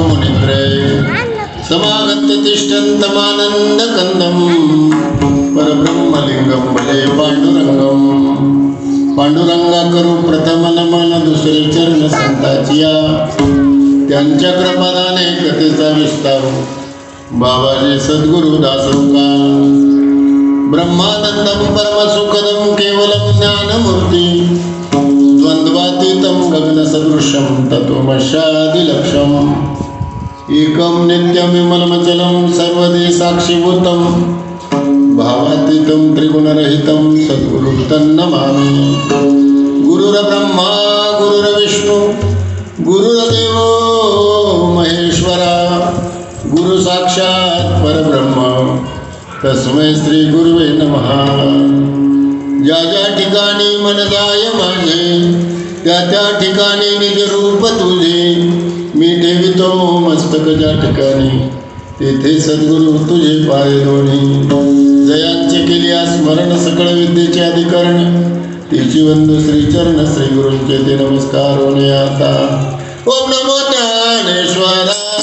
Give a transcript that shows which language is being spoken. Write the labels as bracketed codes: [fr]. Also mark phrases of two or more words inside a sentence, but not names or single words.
[sa] मुनित्रय समागत्य तिष्ठन्तमानंद कंदम परब्रह्मलिंगम भले पांडुरंगम [mr] पांडुरंगा करू प्रथम नमन दुसरे चरण संताचिया त्यांच्या कृपादाने कथेचा विस्तारू बाबाजी सद्गुरु दासोका [sa] ब्रह्मानंदम परमसुखदम केवलम ज्ञानमूर्ती द्वंद्वातीतं गगनसदृशं तत्त्वमस्यादिलक्ष्यम् एकं नित्यं विमलमचलं सर्वदे साक्षीभूतं भावातीतं त्रिगुणरहितं सद्गुरुं तन्नमामि गुरुर्ब्रह्मा गुरुर्विष्णु गुरुर्देवो महेश्वरा गुरु साक्षात परब्रह्म तस्मै श्री गुरुवे नमः [mr] ज्या ज्या ठिकाणी मन जाय माझे त्या त्या ठिकाणी निज रूप तुझे मी ठेवितो मस्तक ज्या ठिकाणी तेथे सद्गुरु तुझे पाय दोन्ही जयांचे केले स्मरण सकळ विद्येचे अधिकरण तिची वंदू श्रीचरण श्री गुरूंचे ते नमस्कार होणे आता ओम नमो ज्ञानेश्वरा